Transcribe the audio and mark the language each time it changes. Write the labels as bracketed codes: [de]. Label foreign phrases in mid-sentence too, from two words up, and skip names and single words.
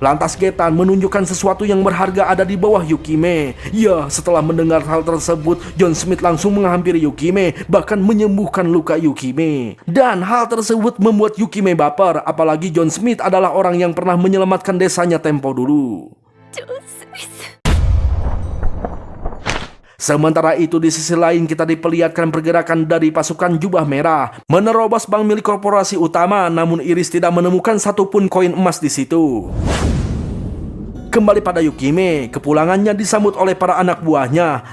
[id] Lantas Getan menunjukkan sesuatu yang berharga ada di bawah Yukime. Ya, setelah mendengar hal tersebut, John Smith langsung menghampiri Yukime, bahkan menyembuhkan luka Yukime. Dan hal tersebut membuat Yukime baper, apalagi John Smith adalah orang yang pernah menyelamatkan desanya tempo dulu. ジョン・スミス Sementara itu di sisi lain kita diperlihatkan pergerakan dari pasukan jubah merah menerobos bank milik korporasi utama, namun Iris tidak menemukan satupun koin emas di situ. Kembali pada Yukime, kepulangannya disambut oleh para anak buahnya.